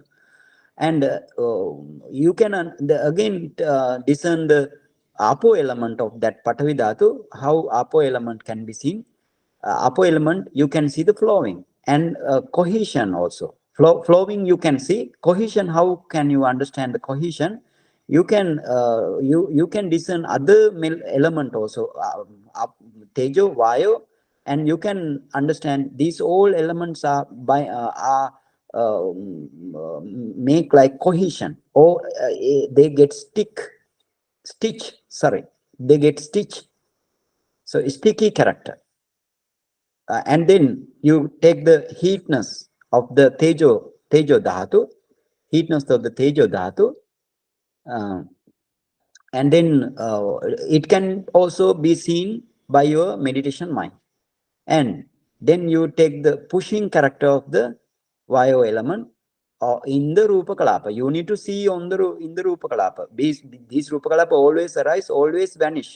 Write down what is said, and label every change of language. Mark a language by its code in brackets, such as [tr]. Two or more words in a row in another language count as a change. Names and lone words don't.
[en] And you can again discern the apo element of that [pi] patavi dhatu. [en] How apo element can be seen? Apo element, you can see the flowing and cohesion also. Flowing you can see. Cohesion, how can you understand the cohesion? You can you can discern other element also, [pi] tejo, vayo, [en] and you can understand these all elements are make like cohesion, or they get they get stitch. So sticky character. And then you take the heatness of the [pi] tejo dhatu, [en] heatness of the [pi] tejo dhatu, [en] uh, and then it can also be seen by your meditation mind. And then you take the pushing character of the vayo element in the [pi] rupa kalapa. [en] You need to see on the in the [pi] rupa kalapa. [en] These [pi] rupa kalapa [en] always arise, always vanish.